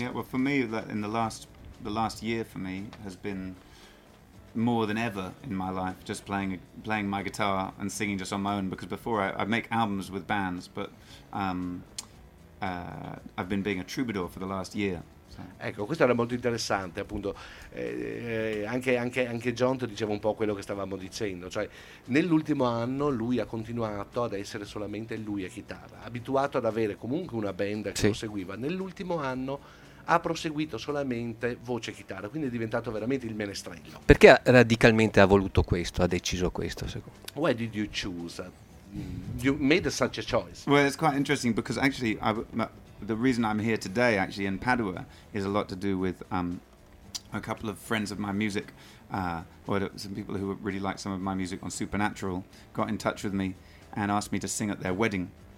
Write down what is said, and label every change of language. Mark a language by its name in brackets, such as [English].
[English] Yeah, well, for me, that in the last year for me has been more than ever in my life just playing my guitar and singing just on my own, because before I make albums with bands, but I've been being a troubadour for the last year. [Italian] Ecco, questo era molto interessante, appunto, anche John diceva un po' quello che stavamo dicendo, cioè nell'ultimo anno lui ha continuato ad essere solamente lui a chitarra, abituato ad avere comunque una band che, sì, lo seguiva. Nell'ultimo anno ha proseguito solamente voce e chitarra, quindi è diventato veramente il menestrello. Perché radicalmente ha voluto questo, ha deciso questo, secondo [English] me? Why did you choose? You made such a choice. Well, it's quite interesting because actually the reason I'm here today actually in Padua is a lot to do with a couple of friends of my music, or some people who really like some of my music on Supernatural got in touch with me and asked me to sing at their wedding.